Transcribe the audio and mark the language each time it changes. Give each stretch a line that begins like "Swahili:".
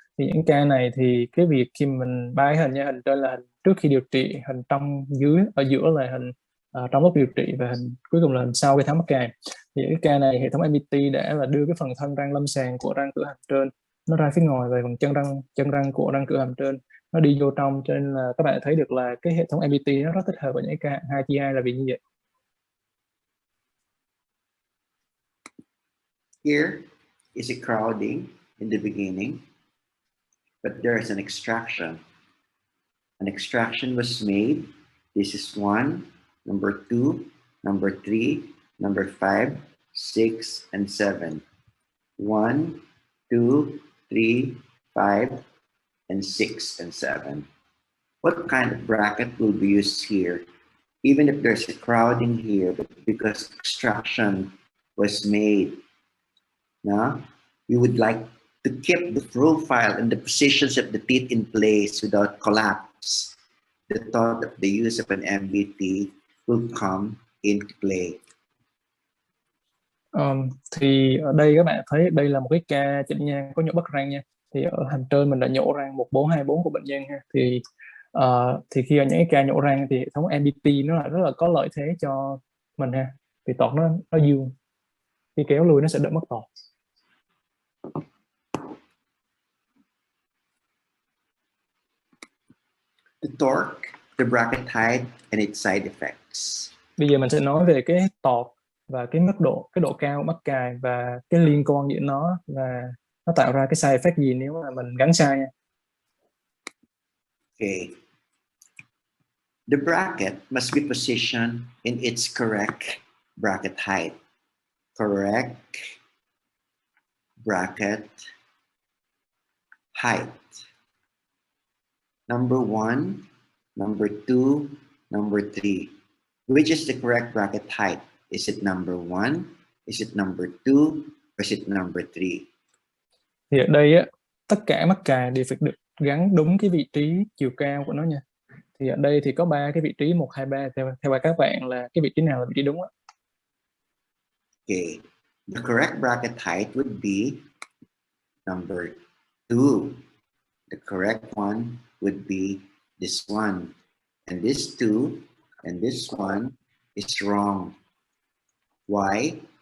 Vietnamese: Thì những ca này thì cái việc khi mình ba cái hình nha, hình trên là hình trước khi điều trị, hình trong dưới ở giữa là hình trong lúc điều trị, và hình cuối cùng là hình sau cái tháo mắc cài. Thì cái ca này hệ thống MBT đã là đưa cái phần thân răng lâm sàng của răng cửa hàm trên nó ra phía ngoài, và phần chân răng của răng cửa hàm trên nó đi vô trong, cho nên là các bạn thấy được là cái hệ thống MBT nó rất thích hợp với những ca 2/2 là vì như vậy.
English: Here is a crowding in the beginning, but there is an extraction. An extraction was made. This is 1, number 2, number 3, number 5, 6, and 7. 1, 2, 3, 5, and 6, and 7. What kind of bracket will be used here? Even if there's a crowding here, but because extraction was made, now we would like to keep the profile and the positions of the teeth in place without collapse. The thought of the use of an MBT will come into play.
Vietnamese: Thì ở đây các bạn thấy đây là một cái ca chỉnh nhang có nhổ bất răng nha. Thì ở hàm trên mình đã nhổ răng 1424 của bệnh nhân ha. Thì khi ở những cái ca nhổ răng thì hệ thống MBT nó là rất là có lợi thế cho mình ha. Thì tọt nó dương, khi kéo lui nó sẽ đỡ mất tọt.
English: The torque, the bracket height, and its side effects.
Vietnamese: Bây giờ mình sẽ nói về cái tọt và cái cái độ cao mắc cài và cái liên quan giữa nó, và nó tạo ra cái side effect gì nếu mà mình gắn sai nha. Okay.
English: The bracket must be positioned in its correct bracket height. Correct bracket height. Number 1, number 2, number 3. Which is the correct bracket height? Is it number 1? Is it number 2? Or is it number 3?
Vietnamese: Thì ở đây á, tất cả mắc cài đều phải được gắn đúng cái vị trí chiều cao của nó nha. Thì ở đây thì có 3 cái vị trí 1, 2, 3. Theo các bạn là cái vị trí nào là vị trí đúng á?
English: Okay, the correct bracket height would be number 2. The correct one would be this one. And this 2 and this one is wrong. Why?